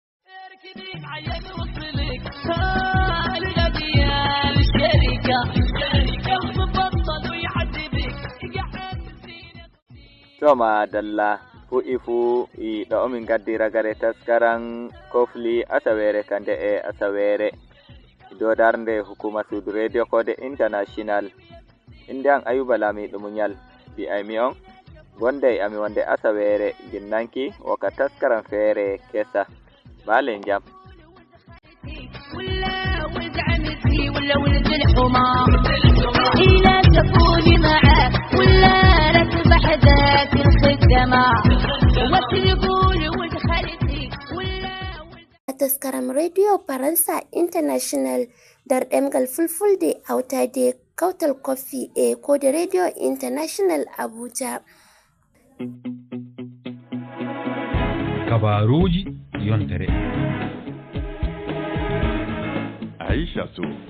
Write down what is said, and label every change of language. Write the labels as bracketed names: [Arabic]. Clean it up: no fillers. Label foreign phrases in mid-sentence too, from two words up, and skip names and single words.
[Fula] Toma dalla fuɗɗi fuu ɗo omin gaddi ragare taskaran kofli asawere kande e asawere dow darnde hukuma suudu radio kode international. Inde an Ayuba Lamiɗo Munyal mbi'aymi on gonde ami wonde asawere ginnanki woka taskaran feere kesa balen jam. [Arabic] ولا ولد الحمار لا تكوني معه ولا ركبح ذات الخدمة وتقول ولد خالتي ولا [Fula] taskaram radio Faransa International dar ɗemgal fulfulde hawtade kautal kofi e kode radio International Abuja. Kabaruji yontere Aisha Sow.